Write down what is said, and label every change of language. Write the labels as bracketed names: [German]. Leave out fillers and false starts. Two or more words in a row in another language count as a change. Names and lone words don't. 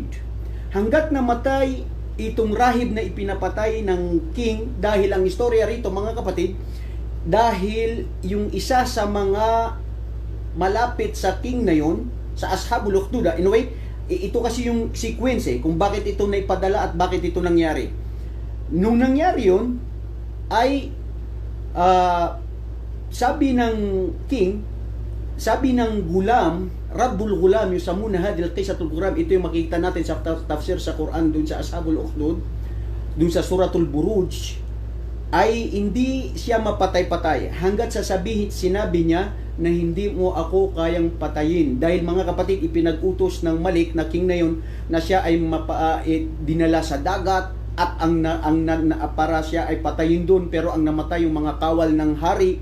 [Filipino] Hanggat namatay itong rahib na ipinapatay ng king, dahil ang istorya rito, mga kapatid, dahil yung isa sa mga malapit sa king na yun, sa Ashabul Ukhdud, anyway, ito kasi yung sequence kung bakit ito naipadala at bakit ito nangyari. Nung nangyari yun, ay sabi ng king, sabi ng gulam, Rabbul Gulam, yusamuna hadil qisatul gulam, ito yung makikita natin sa tafsir sa Quran dun sa Ashabul Ukhdud, dun sa Suratul Buruj, ay hindi siya mapatay-patay hanggat sinabi niya na hindi mo ako kayang patayin. Dahil, mga kapatid, ipinag-utos ng Malik na king na yun na siya ay dinala sa dagat, at para siya ay patayin doon, pero ang namatay yung mga kawal ng hari.